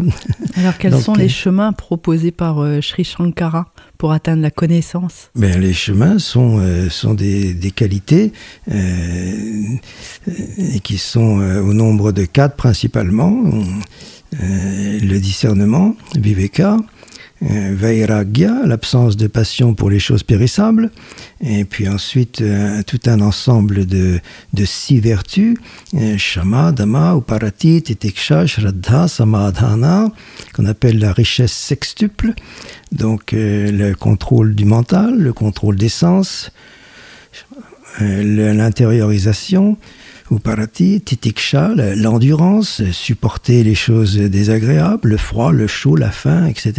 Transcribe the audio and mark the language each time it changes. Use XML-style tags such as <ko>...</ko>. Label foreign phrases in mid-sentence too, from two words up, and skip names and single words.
<fr>Alors quels sont les chemins proposés par Sri Shankara pour atteindre la connaissance? Les chemins sont des qualités qui sont au nombre de 4 principalement. Le discernement,</fr> <sa>विवेक, वैराग्य,</sa> <fr>l'absence de passion pour les choses périssables, et puis ensuite tout un ensemble de 6 vertus,</fr> <sa>शम, दम, उपरति, तितिक्षा, श्रद्धा, समाधान,</sa> <fr>qu'on appelle la richesse sextuple, donc le contrôle du mental, le contrôle des sens, l'intériorisation,</fr> <sa>उपरति, तितिक्षा,</sa> <fr>l'endurance, supporter les choses désagréables, le froid, le chaud, la faim, etc.</fr>